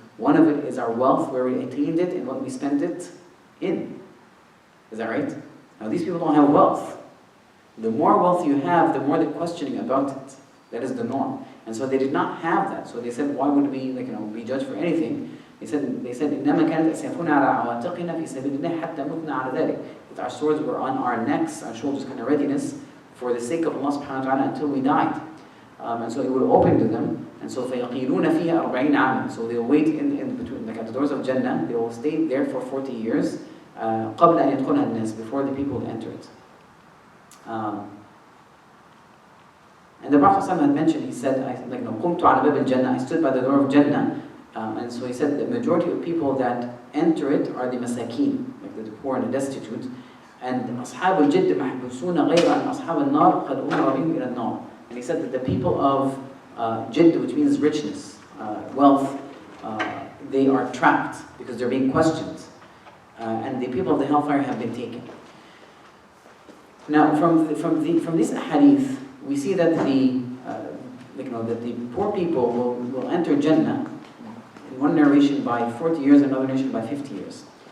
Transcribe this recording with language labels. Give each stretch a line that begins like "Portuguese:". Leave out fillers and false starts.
English: One of it is our wealth, where we attained it and what we spent it in. Is that right? Now these people don't have wealth. The more wealth you have, the more the questioning about it. That is the norm. And so they did not have that. So they said, why would we be judged for anything?
Arabic: They said, إِنَّمَا كَانَتْ أَسْيَافُنَا عَلَىٰ عَوَاتِقِنَا فِي سَبِيلِ اللَّهِ حَتَّى مُتْنَا عَلَى ذَلِكَ.
English: That our swords were on our necks, our shoulders, kind of readiness for the sake of Allah subhanahu wa ta'ala until we died. And so it would open to them. And so
Arabic: فَيَقِيلُونَ فِيهَا 40 عَامًا.
English: So they'll wait in between, at the doors of Jannah. They will stay there for 40 years
Arabic: قَبْلَ أَن يَدْخُلَهَا النَّاسِ,
English: before the people enter it. And the Prophet ﷺ had mentioned, he said,
Arabic: قُمْتُ عَلَى بَابِ الْجَنَّةِ,
English: I stood by the door of Jannah. And so he said the majority of people that enter it are the masakeen, like the poor and the destitute.
Arabic: And أصحاب الجد محبوسون غير أن أصحاب النار قد أمر بهم إلى النار.
English: And he said that the people of jidd, which means richness, wealth, they are trapped because they're being questioned. And the people of the hellfire have been taken. Now, from this hadith, we see that that the poor people will enter Jannah, in one narration by 40 years, another narration by 50 years.